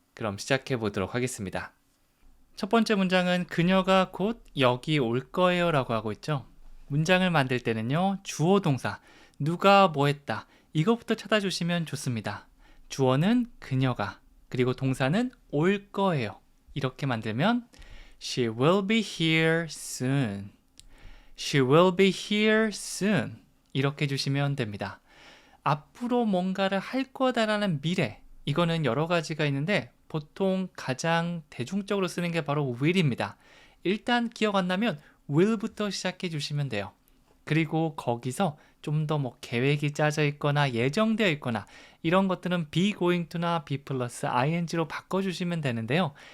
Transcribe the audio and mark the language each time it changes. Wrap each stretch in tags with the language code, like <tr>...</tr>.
<ko>그럼 시작해 보도록 하겠습니다. 첫 번째 문장은 그녀가 곧 여기 올 거예요 라고 하고 있죠. 문장을 만들 때는요, 주어 동사, 누가 뭐 했다, 이것부터 찾아주시면 좋습니다. 주어는 그녀가, 그리고 동사는 올 거예요. 이렇게 만들면</ko> <en>She will be here soon. She will be here soon.</en> <ko>이렇게 주시면 됩니다. 앞으로 뭔가를 할 거다라는 미래, 이거는 여러 가지가 있는데 보통 가장 대중적으로 쓰는 게 바로 will입니다. 일단 기억 안 나면 will부터 시작해 주시면 돼요. 그리고 거기서 좀 더 뭐 계획이 짜져 있거나 예정되어 있거나 이런 것들은 be going to나 be 플러스 ing로 바꿔주시면 되는데요.</ko>